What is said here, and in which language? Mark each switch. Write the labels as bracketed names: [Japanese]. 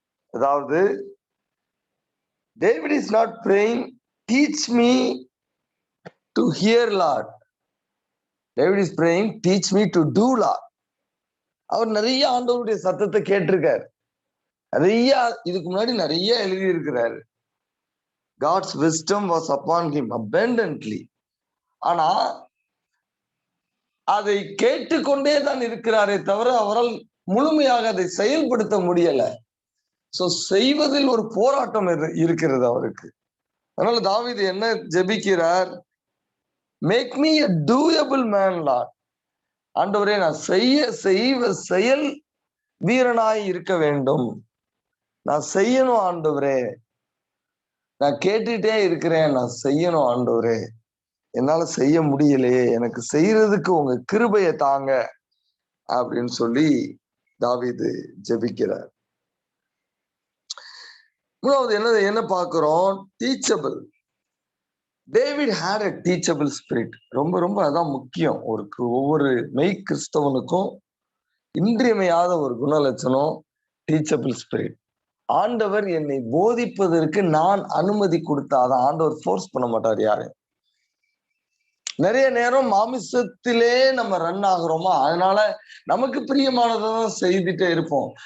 [English] அதாவது David is not praying, teach me to hear Lord. David is praying, teach me to do Lord. [Tamil] அவர் நிறைய ஆண்டவருடைய சத்தத்தை கேட்டிருக்காரு. நிறைய இதுக்கு முன்னாடி நிறைய எழுதி இருக்கிறாரு. [English] God's wisdom was upon him abundantly. [Tamil] ஆனா அதை கேட்டுக்கொண்டே தான் இருக்கிறாரே தவிர அவரால் முழுமையாக அதை செயல்படுத்த முடியல. சோ செய்வதில் ஒரு போராட்டம் இருக்கிறது அவருக்கு. அதனால தாவீது என்ன ஜெபிக்கிறார்? [English] Make me a doable man Lord. [Tamil] ஆண்டவரே, நான் செயல் வீரனாய் இருக்க வேண்டும். நான் செய்யணும் ஆண்டவரே. நான் கேட்டுட்டே இருக்கிறேன், நான் செய்யணும் ஆண்டவரே. என்னால செய்ய முடியலையே, எனக்கு செய்யறதுக்கு உங்க கிருபையை தாங்க அப்படின்னு சொல்லி தாவீது ஜெபிக்கிறார். மூணாவது என்ன பார்க்கிறோம்? Teachable. [English] David had a teachable spirit. [Tamil] ரொம்ப ரொம்ப அதான் முக்கியம். ஒவ்வொரு மெய் கிறிஸ்தவனுக்கும் இன்றியமையாத ஒரு குணலட்சணம் டீச்சபிள் ஸ்பிரிட். ஆண்டவர் என்னை போதிப்பதற்கு நான் அனுமதி கொடுத்தாதான். ஆண்டவர் ஃபோர்ஸ் பண்ண மாட்டார் யாரு. நிறைய நேரம் மாமிசத்திலே நம்ம ரன் ஆகுறோமா, அதனால நமக்கு பிரியமானதான் செய்துட்டே இருப்போம்.